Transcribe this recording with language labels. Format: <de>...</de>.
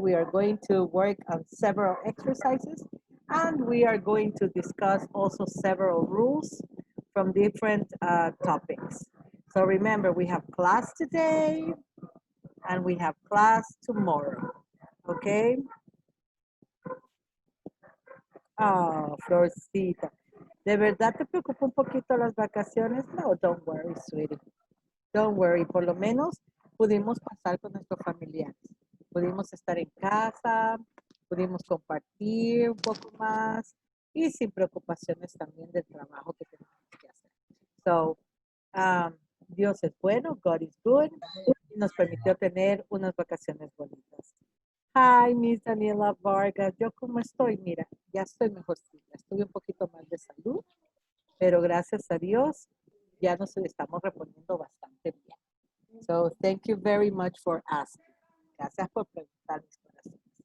<en>We are going to work on several exercises and we are going to discuss also several rules from different topics. So remember, we have class today and we have class tomorrow, okay? Oh, Florcita.</en> <es>¿De verdad te preocupa un poquito las vacaciones?</es> <en>No, don't worry, sweetie. Don't worry.</en> <es>Por lo menos pudimos pasar con nuestros familiares. Pudimos estar en casa, pudimos compartir un poco más y sin preocupaciones también del trabajo que tenemos que hacer. So, Dios es bueno,</es> <en>God is good,</en> <es>y nos permitió tener unas vacaciones bonitas.</es> <en>Hi, Miss</en> <es>Daniela Vargas. ¿Yo cómo estoy? Mira, ya estoy mejorcita. Estoy un poquito mal de salud, pero gracias a Dios ya nos estamos reponiendo bastante bien.</es> <en>So, thank you very much for asking.</en> <es>Gracias por preguntar, mis corazones.</es>